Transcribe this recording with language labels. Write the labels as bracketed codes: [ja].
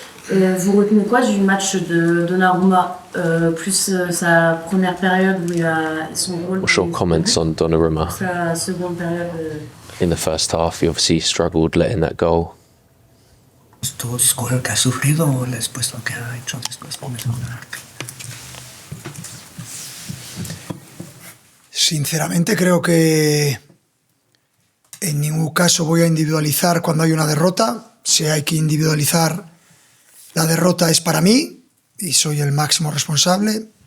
[fr] Vous retenez quoi du match de Donnarumma, plus sa première période où il a son rôle? [en] What's your comments on Donnarumma? [fr] Sa seconde période. [en] In the first half, he obviously struggled letting that goal. [es] Todo el que ha sufrido o después lo que ha hecho después por mejorar. Sinceramente creo que en ningún caso voy a individualizar cuando hay una derrota. Si hay que individualizar, la derrota es para mí y soy el máximo responsable.